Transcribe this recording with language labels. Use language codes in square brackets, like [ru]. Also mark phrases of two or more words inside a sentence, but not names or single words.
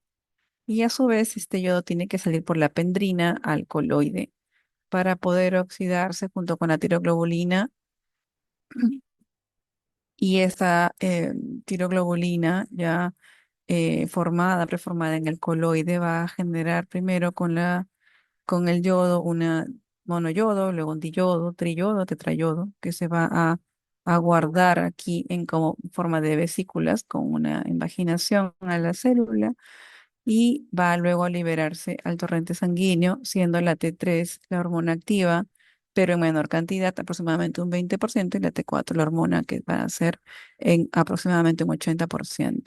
[es] Y a su vez, este yodo tiene que salir por la pendrina al coloide para poder oxidarse junto con la tiroglobulina y esta tiroglobulina ya preformada en el coloide va a generar primero con el yodo una monoyodo, luego un diyodo, triyodo, tetrayodo, que se va a guardar aquí en como forma de vesículas con una invaginación a la célula y va luego a liberarse al torrente sanguíneo, siendo la T3 la hormona activa, pero en menor cantidad, aproximadamente un 20%, y la T4 la hormona que va a ser en aproximadamente un 80%.